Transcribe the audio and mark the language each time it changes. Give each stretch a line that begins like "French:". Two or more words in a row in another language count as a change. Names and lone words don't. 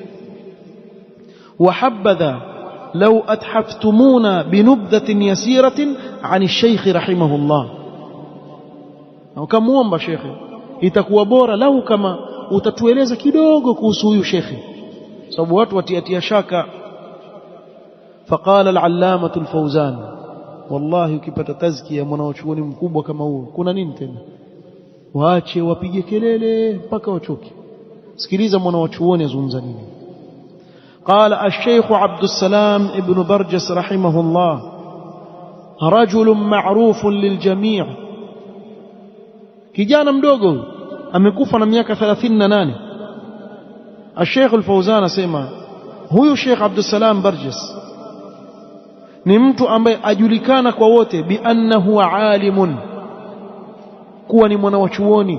Arabic: وهذا لو أتحفتمونا بنبذة يسيرة عن الشيخ رحمه الله,
Swahili: wakamuomba shekhe, itakuwa bora lau kama utatueleza kidogo kuhusu huyu shekhe, sababu watu watiatia shaka.
Arabic: فقال العلامة الفوزان,
Swahili: wallahi ukipata tazkia mwanachuoni mkubwa kama huo kuna nini tena? Waache wapige kelele mpaka wachoke. Sikiliza mwanachuoni azungumza nini.
Arabic: قال الشيخ عبد السلام ابن برجس رحمه الله رجل معروف للجميع.
Swahili: kijana mdogo amekufa na miaka 38.
Arabic: الشيخ الفوزان
Swahili: asema huyu Sheikh Abdul Salam Barjas ni mtu ambaye ajulikana kwa wote
Arabic: بأنه عالم,
Swahili: kuwa ni mwanachuoni.